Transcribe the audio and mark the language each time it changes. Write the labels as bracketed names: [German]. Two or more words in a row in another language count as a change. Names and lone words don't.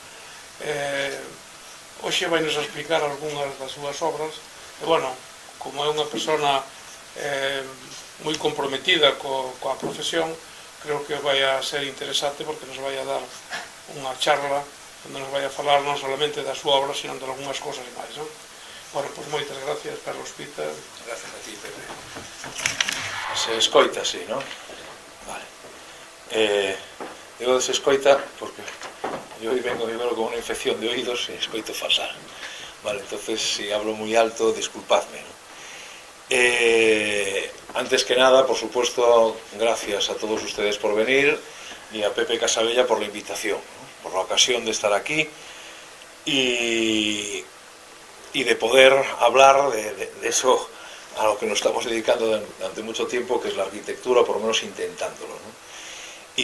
[Galician] Hoxe vai nos explicar algunhas das súas obras, e, bueno, como é unha persona moi comprometida coa profesión, creo que vai a ser interesante, porque nos vai a dar unha charla onde nos vai a falar non solamente da súa obra, sino de algunhas cosas máis, non? Bueno, pois moitas gracias, Carlos Pita. Gracias a ti, Pepe. Se escoita, sí, non? Vale. Digo se escoita porque eu vengo con unha infección de oídos e escoito fatal. [Spanish] Vale, entonces, si hablo moi alto, disculpadme, non? Antes que nada, por supuesto, gracias a todos ustedes por venir y a Pepe Casabella por la invitación, ¿no? la ocasión de estar aquí y de poder hablar de eso a lo que nos estamos dedicando durante mucho tiempo, que es la arquitectura, por lo menos intentándolo, ¿no?